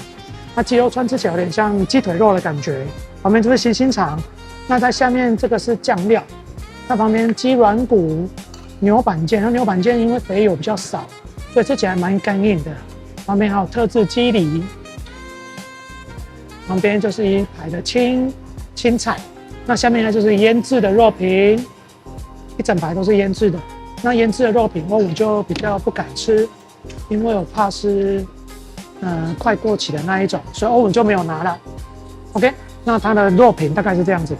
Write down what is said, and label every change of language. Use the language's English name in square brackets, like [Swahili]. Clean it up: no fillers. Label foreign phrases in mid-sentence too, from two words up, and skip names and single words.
[Chinese] 那雞肉串吃起來有點像雞腿肉的感覺。旁邊就是星星腸。那在下面這個是醬料，那旁邊雞軟骨、牛板腱，那牛板腱因為肥油比較少，所以吃起來蠻乾硬的。旁邊還有特制雞梨，旁邊就是一排的青菜，那下面呢就是醃製的肉品，一整排都是醃製的。那醃製的肉品我就比較不敢吃，因為我怕是快過期的那一種，所以歐文就沒有拿了。OK， 那它的肉品大概是這樣子。